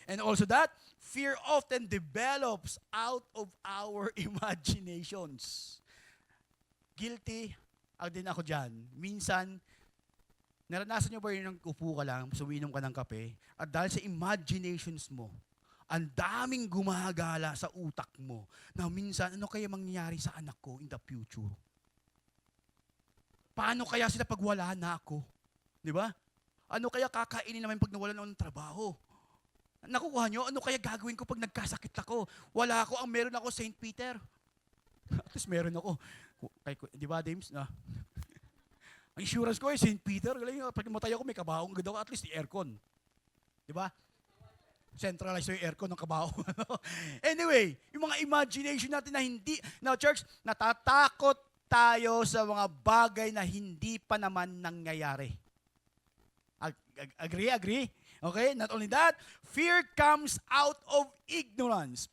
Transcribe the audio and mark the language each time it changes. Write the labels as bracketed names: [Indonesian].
[English] And also that, fear often develops out of our imaginations. [Filipino] Guilty, din ako dyan. Minsan, naranasan nyo ba yun nang upo ka lang, suminom ka ng kape, at dahil sa imaginations mo, ang daming gumagala sa utak mo na minsan, ano kaya mangyayari sa anak ko [English] in the future? [Filipino] Paano kaya sila pag wala na ako? Di ba? Ano kaya kakainin naman pag nawalan ako ng trabaho? Nakukuha nyo, ano kaya gagawin ko pag nagkasakit ako? Wala ako, ang meron ako, St. Peter. At least meron ako. Di ba, James? Ang insurance ko ay St. Peter. Pag matay ako, may kabaong ganda ko, at least i-aircon. Di ba? Centralize yung aircon ng kabaong. Anyway, yung mga imagination natin na hindi, now church, natatakot tayo sa mga bagay na hindi pa naman nangyayari. Agree? Okay? [English] Not only that, fear comes out of ignorance.